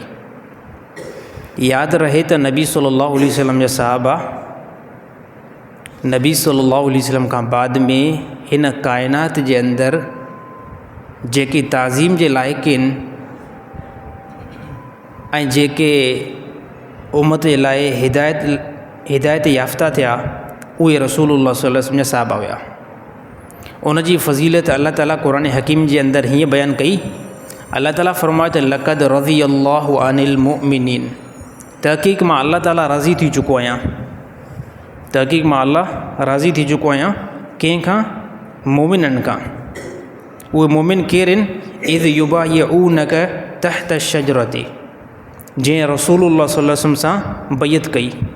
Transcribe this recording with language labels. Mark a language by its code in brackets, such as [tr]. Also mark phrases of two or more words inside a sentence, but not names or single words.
[sd] यादि रहे त नबी [ar] صلى الله عليه وسلم [sd] जा साहिबा नबी [ar] صلى الله عليه وسلم [sd] खां बाद में हिन काइनात जे अंदरि जेके ताज़ीम जे लाइक़ आहिनि ऐं जेके उम्मत जे लाइ हिदायत याफ़्ता थिया उहे [ar] رسول الله صلى الله عليه وسلم [sd] जा साहिबा हुआ। उन जी फ़ज़ीलत अल्लाह ताला क़ुरान हकीम जे अंदरि हीअं बयानु कई। अल्लाह ताला फ़रमायो त [ar] لقد رضي الله عن المؤمنين, [sd] तहक़ीक़ मां अल्लाह ताला राज़ी थी चुको आहियां, तहक़ीक़ मां अल्लाह राज़ी थी चुको आहियां कंहिंखां? मोमिननि खां। उहे मोमिन केरु आहिनि? [ar] إذ يبايعونك تحت الشجرة, [sd] जंहिं [ar] رسول الله صلى الله عليه وسلم [sd] सां बैत कई।